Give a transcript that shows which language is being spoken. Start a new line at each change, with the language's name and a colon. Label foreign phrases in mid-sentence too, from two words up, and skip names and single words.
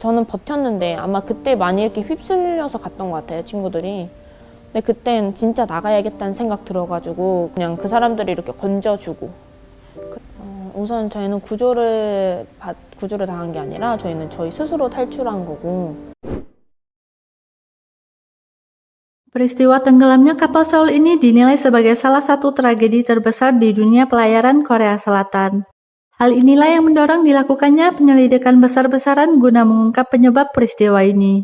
Korean: 저는 버텼는데 아마 그때 많이 이렇게 휩쓸려서 갔던 것 같아요, 친구들이. 근데 그땐 진짜 나가야겠다는 생각 들어가지고 그냥 그 사람들이 이렇게 건져주고 우선 저희는 구조를 당한 게 아니라 저희는 저희 스스로 탈출한 거고.
Indonesian: Peristiwa tenggelamnya kapal Seoul ini dinilai sebagai salah satu tragedi terbesar di dunia pelayaran Korea Selatan. Hal inilah yang mendorong dilakukannya penyelidikan besar-besaran guna mengungkap penyebab peristiwa ini.